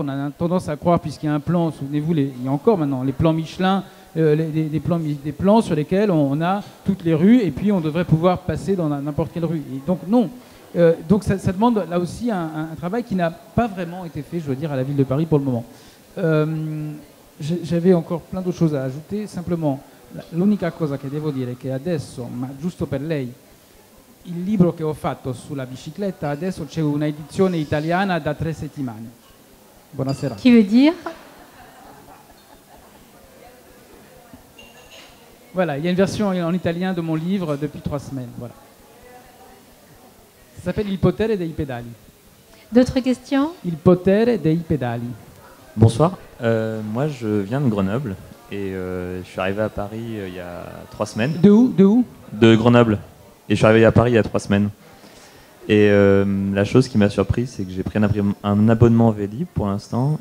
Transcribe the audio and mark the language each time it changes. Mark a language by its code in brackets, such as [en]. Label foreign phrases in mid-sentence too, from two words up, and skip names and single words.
[fr] On a tendance à croire, puisqu'il y a un plan, souvenez-vous, il y a encore maintenant les plans Michelin, des plans sur lesquels on a toutes les rues et puis on devrait pouvoir passer dans n'importe quelle rue. Et donc non. Donc ça demande là aussi un travail qui n'a pas vraiment été fait, je dois dire, à la ville de Paris pour le moment. J'avais encore plein d'autres choses à ajouter, simplement [it] l'unica cosa che devo dire è che adesso, ma giusto per lei, il libro che ho fatto sulla bicicletta, adesso c'è una edizione italiana da 3 settimane. Buonasera. [fr] Qui veut dire? Voilà, il y a une version en italien de mon livre depuis 3 semaines. Voilà. Ça s'appelle Il potere dei pedali. D'autres questions? Il potere dei pedali. Bonsoir, moi je viens de Grenoble et je suis arrivé à Paris il y a 3 semaines. De où? De Grenoble. Et je suis arrivé à Paris il y a 3 semaines. Et la chose qui m'a surpris, c'est que j'ai pris un abonnement Vélib pour l'instant.